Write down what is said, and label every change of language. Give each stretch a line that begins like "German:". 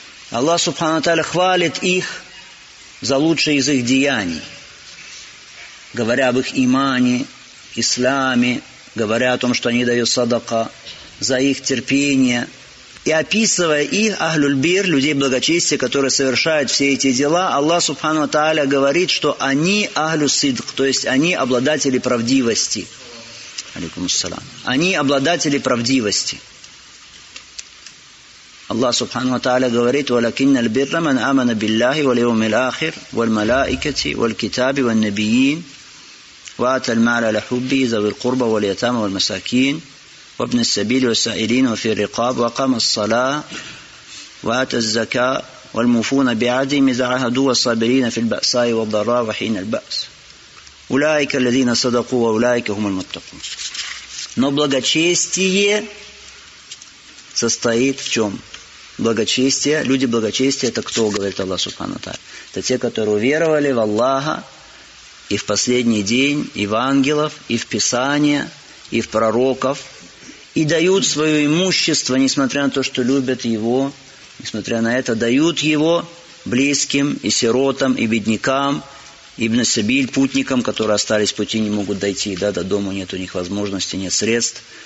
Russian: Аллах Субхану ва Тааля хвалит их за лучшие из их деяний, говоря об их имане, исламе, говоря о том, что они дают садака, за их терпение, и описывая их, Ахлюль-Бир, людей благочестия, которые совершают все эти дела, Аллах Субхану ва Тааля говорит, что они Ахлю-Сидк, то есть они обладатели правдивости.
Arabic: Алейкум ас-салям.
Russian: Они обладатели правдивости.
Arabic: Аллах Субхану ва Тааля говорит: «Валякинна аль-бирра ман амана билляхи валь-йоуми л-ахир валь-малаикати валь-китаби валь-набийин». وآتى المال لحبه ذوي القربى واليتامى والمساكين وابن السبيل والسائلين وفي الرقاب وقام الصلاة وآتى الزكاة والموفون بعهدهم إذا عاهدوا والصابرين في البأساء والضراء وحين البأس أولئك الذين صدقوا وأولئك هم المتقون.
Russian: Но благочестие состоит в чем? Благочестие, люди благочестия, это кто, говорит Аллах Субхану ва Тааля? Это те, которые уверовали в Аллаха и в последний день, и в ангелов, и в Писание, и в пророков, и дают свое имущество, несмотря на то, что любят его, несмотря на это, дают его близким, и сиротам, и беднякам, и ибн сабиль, путникам, которые остались в пути, не могут дойти, да, до дома нет у них возможности, нет средств.